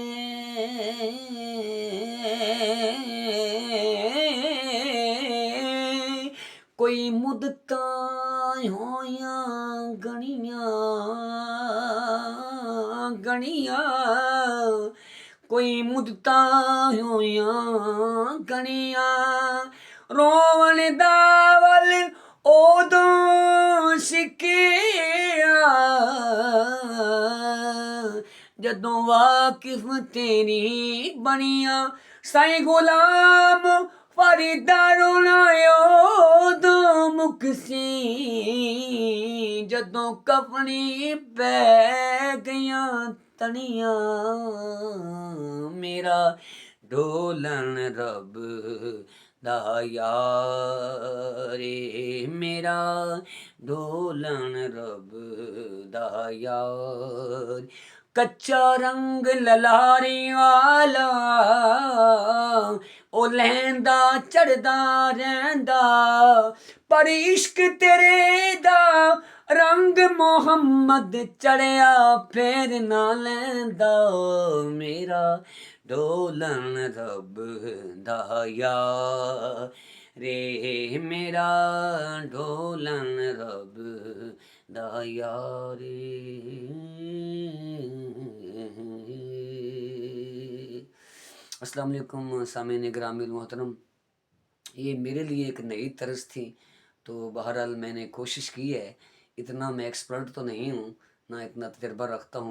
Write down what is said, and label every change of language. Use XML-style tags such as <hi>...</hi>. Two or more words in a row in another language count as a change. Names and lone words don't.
<pa>کوئی مدتاں ہویاں گنیاں کوئی مدتاں ہویاں گنیاں روون دا ول اودوں سکھیا جدوں واقف تیری بنیاں سائیں غلام فریدا رونا اودوں مکسی جدوں کفنی پہ گئیاں تنیاں میرا ڈھولن رب دا یار میرا ڈھولن رب دا یار کچا رنگ للاری والا او لہندا چڑھدا رہندا پر عشق تیرے دا رنگ محمد چڑھیا پھر نہ لیندا میرا ڈھولن رب دا یار میرا ڈھولن رب دا یار</pa> <ur>السلام علیکم سامعین گرامی المحترم، یہ میرے لیے ایک نئی طرز تھی، تو بہرحال میں نے کوشش کی ہے. اتنا میں ایکسپرٹ تو نہیں ہوں، نہ اتنا تجربہ رکھتا ہوں.</ur>